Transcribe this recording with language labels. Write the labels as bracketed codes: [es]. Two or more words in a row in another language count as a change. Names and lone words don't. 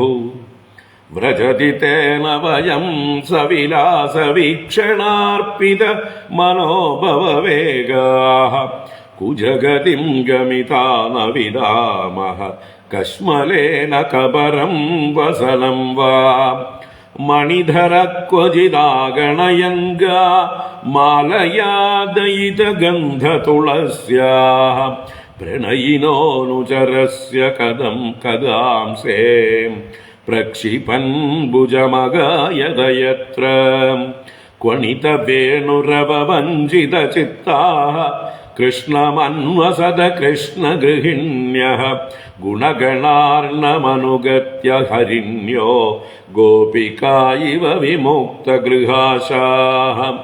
[sa] व्रजति तेन वयं सविलासवीक्षणार्पित मनोभववेगाः कुजगतिं गमिता न विदामः कश्मलेन कबरं वसनं वा। മണിധര ക്വചിദാഗണയംഗ മാലയാദയിത ഗന്ധ തുളസ്യാ പ്രണയിനോനുചരസ്യ കദം കദാംസേ പ്രക്ഷിപൻ ഭുജമഗായതയത്ര ക്വണിത വേണുരവവഞ്ചിത ചിത്താഃ കൃഷ്ണമന്വസത കൃഷ്ണഗൃഹിണ്യഃ ഗുണഗണാർണമനുഗത്യ ഹരിണ്യോ ഗോപികാ ഇവ വിമുക്തഗൃഹാശാഃ